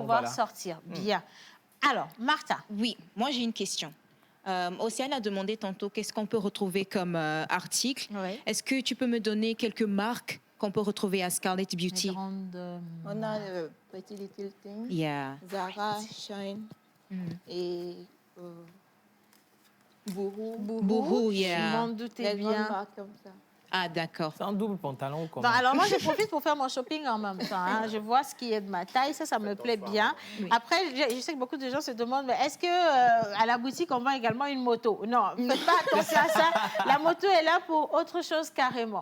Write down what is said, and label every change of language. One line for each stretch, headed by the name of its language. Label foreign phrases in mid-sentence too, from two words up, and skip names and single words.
French: pouvoir voilà. sortir. Bien. Alors, Martha. Oui, moi j'ai une question. Océane a demandé tantôt qu'est-ce qu'on peut retrouver comme article. Oui. Est-ce que tu peux me donner quelques marques qu'on peut retrouver à Scarlett Beauty? Les grandes, On a le Pretty Little Thing, Yeah. Zara, Shine et Boohoo. Boohoo, Je yeah. m'en doutais Les grandes bien. marques comme ça. Ah, d'accord. C'est un double pantalon ou comment? Non, alors moi, je profite pour faire mon shopping en même temps. Hein. Je vois ce qui est de ma taille, ça me plaît bien. Après, je sais que beaucoup de gens se demandent, mais est-ce que à la boutique, on vend également une moto? Non, faites pas attention à ça. La moto est là pour autre chose carrément.